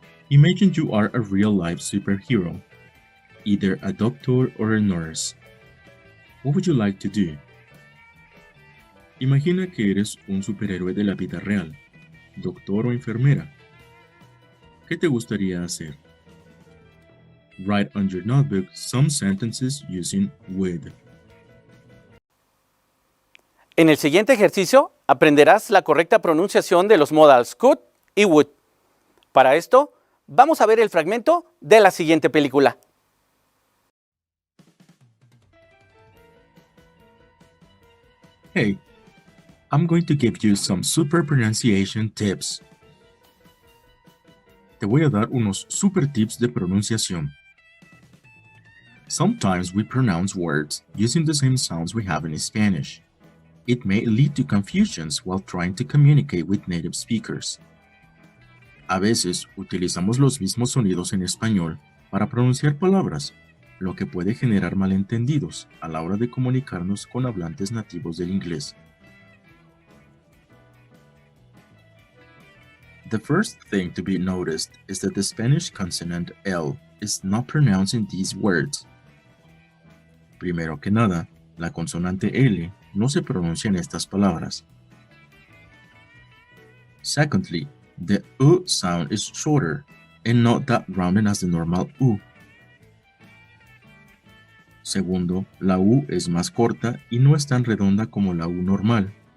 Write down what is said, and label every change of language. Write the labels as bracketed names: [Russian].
[English] Imagine you are a real-life superhero, either a doctor or a nurse. What would you like to do? [Spanish] Imagina que eres un superhéroe de la vida real, doctor o enfermera. ¿Qué te gustaría hacer? [English] Write on your notebook some sentences using would. [Spanish] En el siguiente ejercicio aprenderás la correcta pronunciación de los modals could y would. Para esto, vamos a ver el fragmento de la siguiente película. [English] Hey, I'm going to give you some super pronunciation tips. [Spanish] Te voy a dar unos super tips de pronunciación. [English] Sometimes we pronounce words using the same sounds we have in Spanish. It may lead to confusions while trying to communicate with native speakers. [Spanish] A veces utilizamos los mismos sonidos en español para pronunciar palabras, lo que puede generar malentendidos a la hora de comunicarnos con hablantes nativos del inglés. [English] The first thing to be noticed is that the Spanish consonant L is not pronounced in these words. [Spanish] Primero que nada, la consonante L no se pronuncia en estas palabras. [English] Secondly, the U sound is shorter and not that rounded as the normal U. [Spanish] Segundo, la U es más corta y no es tan redonda como la U normal.